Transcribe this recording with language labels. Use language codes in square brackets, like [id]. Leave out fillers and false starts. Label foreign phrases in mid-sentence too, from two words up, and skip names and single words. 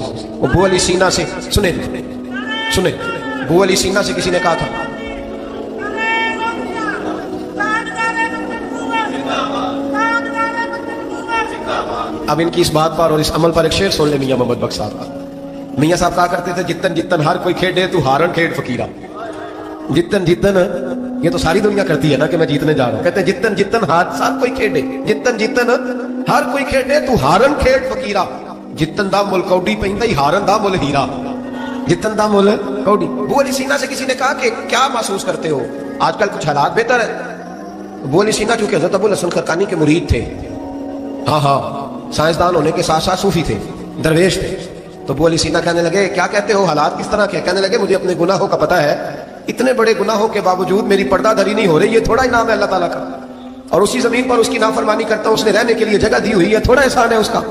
[ur] وہ بو علی سینا سے سنے بو علی سینا سے کسی نے کہا تھا اب ان کی اس بات پر اور اس عمل پر ایک شعر سن لے میاں محمد بخش صاحب کا۔ میاں صاحب کہا کرتے تھے [pa] جتن جتن ہر کوئی کھیڑے تو ہارن کھیڑ فقیرہ، جتن جتن [ur] یہ تو ساری دنیا کرتی ہے نا کہ میں جیتنے جا رہا ہوں، کہتے ہیں [pa] جتن جتن ہر کوئی کھیڑے، جتن جتن ہر کوئی کھیڑے تو ہارن کھیڑ فقیرہ، جتن دا مل کوڈی پیندا ہی ہارن دا مل ہیرا، جتن دا مل کوڈی۔ [ur] بو علی سینا سے کسی نے کہا کہ کیا محسوس کرتے ہو آج کل کچھ حالات بہتر ہے؟ بو علی سینا چونکہ حضرت ابو الحسن خرقانی کے مرید تھے، ہاں سائنسدان ہونے کے ساتھ ساتھ صوفی تھے، درویش تھے، تو ابو علی سینا کہنے لگے کیا کہتے ہو حالات کس طرح کے؟ کہنے لگے مجھے اپنے گناہوں کا پتہ ہے، اتنے بڑے گناہوں کے باوجود میری پردہ دھری نہیں ہو رہی، یہ تھوڑا انعام ہے اللہ تعالیٰ کا، اور اسی زمین پر اس کی نافرمانی کرتا ہوں، اس نے رہنے کے لیے جگہ دی ہوئی ہے، تھوڑا احسان ہے اس کا۔